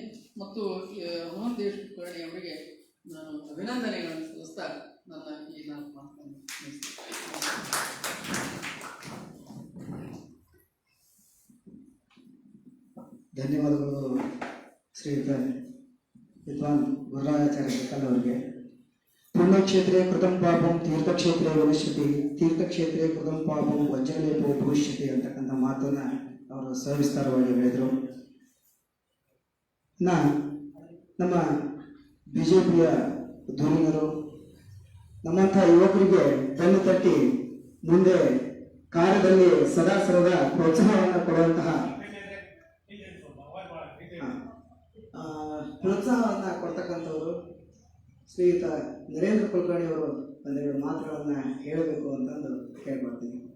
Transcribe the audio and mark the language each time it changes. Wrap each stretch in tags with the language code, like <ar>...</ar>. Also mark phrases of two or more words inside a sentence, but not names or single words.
<kn>ಮತ್ತು ಹನುಮಂತ ದೇಶ್ ಕುಲಕರ್ಣಿ ಅವರಿಗೆ ನಾನು ಅಭಿನಂದನೆಗಳನ್ನು ಸಲ್ಲಿಸ್ತಾ ನನ್ನ ಈ ನಾಲ್ಕು ಮಾತನ್ನು ಧನ್ಯವಾದಗಳು ಶ್ರೀಯುತ ವಿದ್ವಾನ್ ಗುರುರಾಜಾಚಾರ್ಯ ಬೆಕ್ಕಲ್ ಅವರಿಗೆ.</kn> <sa>ಪುಣ್ಯಕ್ಷೇತ್ರೇ ಕೃತಂ ಪಾಪಂ ತೀರ್ಥಕ್ಷೇತ್ರೇ ಭವಿಷ್ಯತಿ, ತೀರ್ಥಕ್ಷೇತ್ರೇ ಕೃತಂ ಪಾಪಂ ವಜ್ರಲೇಪೋ ಭವಿಷ್ಯತಿ</sa> <kn>ಅಂತಕ್ಕಂಥ ಮಾತನ್ನು ಅವರು ಸವಿಸ್ತಾರವಾಗಿ ಹೇಳಿದರು. ನಮ್ಮ ಬಿಜೆಪಿಯ ಧುರೀಣರು ನಮ್ಮಂಥ ಯುವಕರಿಗೆ ಬೆನ್ನು ತಟ್ಟಿ ಮುಂದೆ ಕಾರ್ಯದಲ್ಲಿ ಸದಾ ಸದಾ ಪ್ರೋತ್ಸಾಹವನ್ನು ಕೊಡುವಂತಹ ಪ್ರೋತ್ಸಾಹವನ್ನು ಕೊಡ್ತಕ್ಕಂಥವರು ಶ್ರೀಯುತ ನರೇಂದ್ರ ಕುಲಕರ್ಣಿ ಅವರು ಒಂದೆರಡು ಮಾತುಗಳನ್ನು ಹೇಳಬೇಕು ಅಂತಂದು ಕೇಳ್ಕೊಳ್ತೀನಿ.</kn>